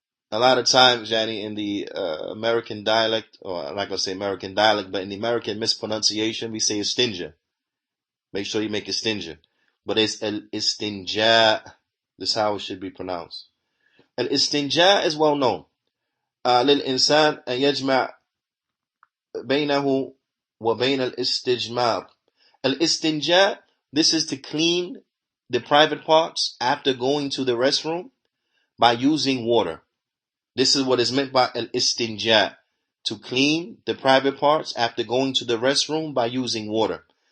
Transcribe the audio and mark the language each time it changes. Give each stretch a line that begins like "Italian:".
English: A lot of times, Juyaanee, in the American dialect, or I'm not going to say American dialect, but in the American mispronunciation, we say istinja. Make sure you make istinja. But it's al-istinja. This is how it should be pronounced. Al-istinja is well known.
Arabic: للإنسان أن يجمع بينه وبين الاستجمار.
English: Al-istinja, this is to clean the private parts after going to the restroom by using water. This is what is meant by al-istinja, to clean the private parts after going to the restroom by using water.